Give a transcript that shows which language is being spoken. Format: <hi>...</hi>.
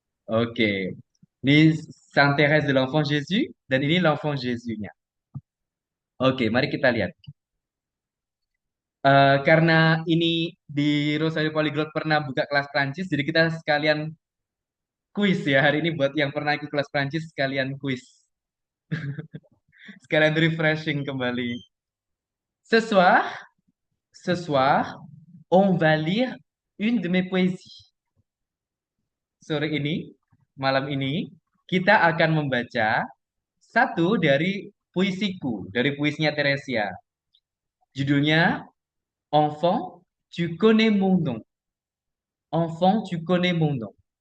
<id>Oke. Ini Saint Thérèse de l'Enfant Jésus dan ini l'Enfant Jésus-nya. Oke, mari kita lihat. Karena ini di Rosario Polyglot pernah buka kelas Prancis, jadi kita sekalian kuis ya hari ini buat yang pernah ikut kelas Prancis sekalian kuis, sekalian refreshing kembali.</id> <fr>Ce soir, ce soir, on va lire une de mes poésies.</fr> <id>Sore ini, malam ini, kita akan membaca satu dari puisiku, dari puisinya Teresia. Judulnya</id> <fr>Enfant, tu connais mon nom. Enfant, tu connais mon nom.</fr>